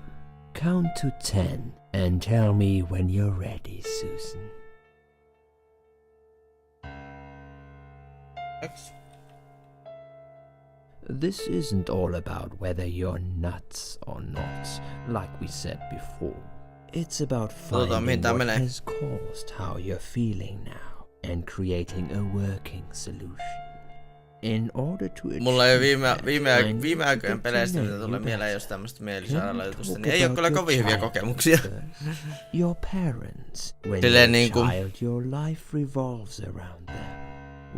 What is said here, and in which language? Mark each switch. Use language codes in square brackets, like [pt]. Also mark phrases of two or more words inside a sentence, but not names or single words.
[en] Count to 10 and tell me when you're ready, Susan. X. This isn't all about whether you're nuts or not, like we said before. It's about finding [fi] mihin tää [en] what [fi] menee. [en] has caused how you're feeling now and creating a working solution. In order to [fi] Mulla ei [en] achieve that, I need [fi] viime [en] to [fi] aikojen [en] get to [fi] peleistä, [en] know [fi] mitä [en] you [fi] tulee mieleen [en] better. [fi] jos tämmöstä [en] Can [fi] mielisairaalajutusta, [en] we [fi] niin ei oo [en] talk [fi] kyllä [en] about [fi] kovin [en] your [fi] hyviä [en] childhood [fi] kokemuksia. [en] first? Your parents. When [fi] Silleen [en] you're [fi] niinku- [en] a child, your life revolves around them.